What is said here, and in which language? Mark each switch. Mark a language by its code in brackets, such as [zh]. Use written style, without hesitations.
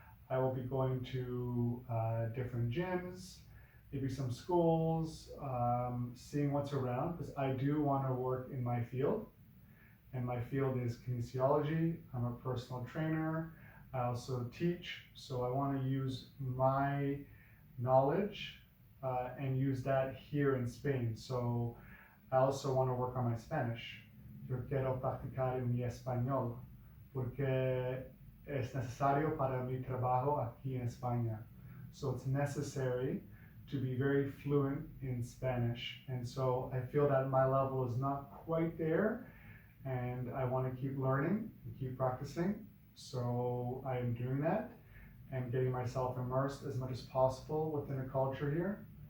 [en] I will be going to different gyms, maybe some schools, seeing what's around, because I do want to work in my field. And my field is kinesiology. I'm a personal trainer. I also teach, so I want to use my knowledge and use that here in Spain. So I also want to work on my Spanish. [es] Yo quiero practicar mi español porque es necesario para mi trabajo aquí en España. [en] So it's necessary to be very fluent in Spanish. And so I feel that my level is not quite there, and I want to keep learning and keep practicing. So I am doing that and getting myself immersed as much as possible within the culture here.